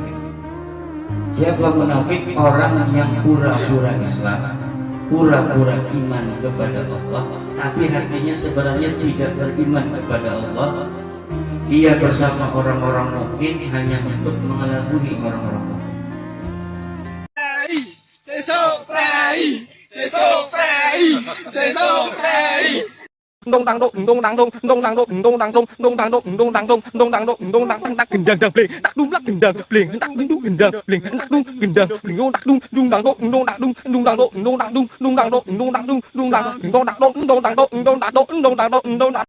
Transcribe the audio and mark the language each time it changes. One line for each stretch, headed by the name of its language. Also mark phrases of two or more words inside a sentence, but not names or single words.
Indonesian: Siapa munafik? Orang yang pura-pura Islam, pura-pura iman kepada Allah, tapi hatinya sebenarnya tidak beriman kepada Allah. Dia bersama orang-orang mukmin hanya untuk mengelabui orang-orang mukmin. Dong dang dong dong dang dong dong dang dong dong dang dong dong dang dong dong dang dong dong dang dong dong dang tak gendang dang bling tak dum lak gendang bling tak dum gendang bling tak dum gendang bling tak dum dang dong dong dang dong dang dong dong dang dong dang dong dong dang dong dong dang dong dong dang dong dong dang dong dong dang dong dong dang